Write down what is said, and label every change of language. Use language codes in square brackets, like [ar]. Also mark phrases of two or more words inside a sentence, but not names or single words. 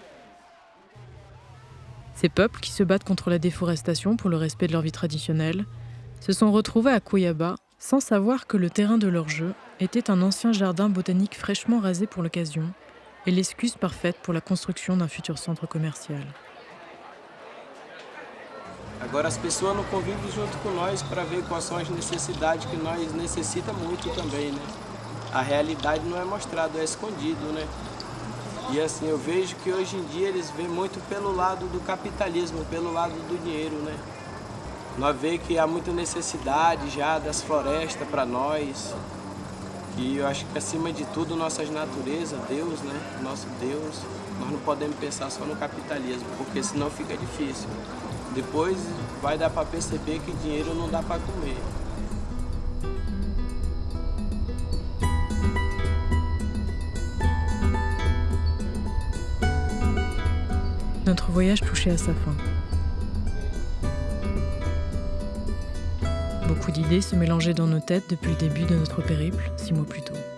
[fr] Ces peuples qui se battent contre la déforestation pour le respect de leur vie traditionnelle se sont retrouvés à Cuyaba sans savoir que le terrain de leur jeu était un ancien jardin botanique fraîchement rasé pour l'occasion et l'excuse parfaite pour la construction d'un futur centre commercial. [pt] Agora as pessoas não convivem junto com nós para ver quais são as necessidades que nós necessitamos muito também, né? A realidade não é mostrada, é escondido, né? E assim, eu vejo que hoje em dia eles veem muito pelo lado do capitalismo, pelo lado do dinheiro, né? Nós vemos que há muita necessidade já das florestas para nós. E eu acho que acima de tudo nossas naturezas, Deus, né? Nosso Deus, nós não podemos pensar só no capitalismo, porque senão fica difícil. Depois vai dar para perceber que dinheiro não dá para comer. [fr] Notre voyage touchait à sa fin. Beaucoup d'idées se mélangeaient dans nos têtes depuis le début de notre périple, 6 mois plus tôt.